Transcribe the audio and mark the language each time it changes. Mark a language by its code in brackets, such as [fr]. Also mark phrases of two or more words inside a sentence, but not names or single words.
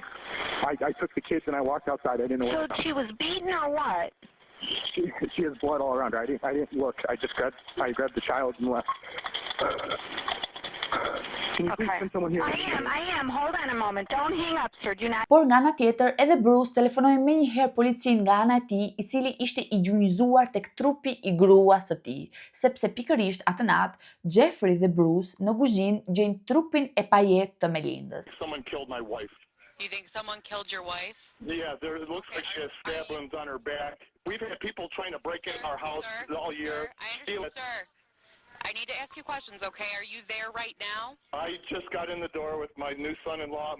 [en] I took the kids and I walked outside. I didn't know So what. she was beaten or what? She has blood all around her. I didn't look. I grabbed the child and left. Can you please send someone here? I am. Hold on a moment. Don't hang up, sir. Do not. [sq] Por nga ana tjetër, edhe Bruce telefonoi menjëherë policinë nga ana e tij, i cili ishte i gjunjëzuar tek trupi i gruas së tij, sepse pikërisht atë natë Jeffrey dhe Bruce në kuzhinë gjejnë trupin e pajet të Melindës. [en] Someone killed my wife. You think someone killed your wife? Yeah, it looks like she has stab wounds on her back. We've had people trying to break in our house all year. Sir, I understand, sir. I need to ask you questions, okay? Are you there right now? I just got in the door with my new son-in-law.